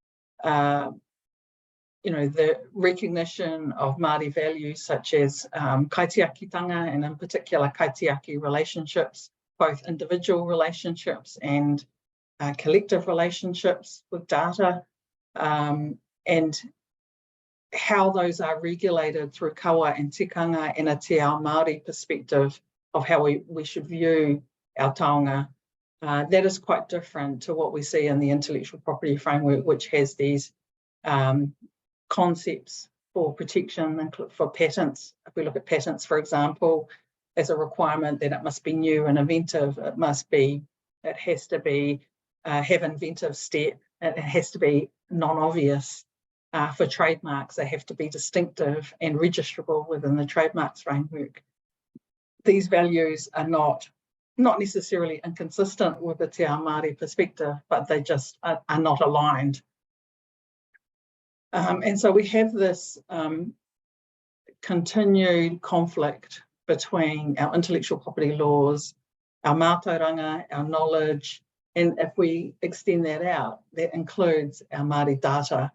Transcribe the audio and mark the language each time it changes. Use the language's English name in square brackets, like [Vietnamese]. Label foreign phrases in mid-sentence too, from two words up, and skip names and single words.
[English] the recognition of Māori values such as kaitiakitanga, and in particular kaitiaki relationships, both individual relationships and collective relationships with data, and how those are regulated through kawa and tikanga and a [Māori] te ao Māori [English] perspective of how we should view our taonga. That is quite different to what we see in the intellectual property framework, which has these concepts for protection and for patents. If we look at patents, for example, as a requirement that it must be new and inventive, it has to be have inventive step, it has to be non-obvious. For trademarks, they have to be distinctive and registrable within the trademarks framework. These values are not necessarily inconsistent with the [Māori] te ao Māori [English] perspective, but they just are not aligned. And so we have this continued conflict between our intellectual property laws, our mātauranga, our knowledge, and if we extend that out, that includes our Māori data.